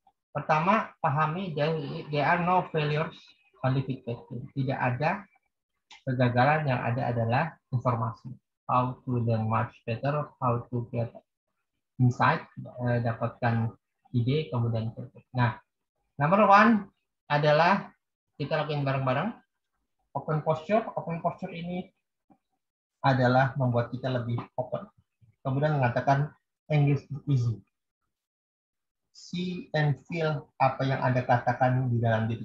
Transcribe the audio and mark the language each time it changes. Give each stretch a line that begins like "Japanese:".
Indonesian: Pertama, pahami
English: there are no failures, only feedback.
Indonesian: Tidak ada kegagalan, yang ada adalah informasi.
English: How to learn much better, how to get insight,
Indonesian: dapatkan ide, kemudian
English: feedback.
Indonesian: Nah, number one adalah kita lakukan bareng-bareng. Open posture. Open posture ini adalah membuat kita lebih open. Kemudian mengatakan
English: English is easy. See and feel
Indonesian: apa yang Anda katakan di dalam diri.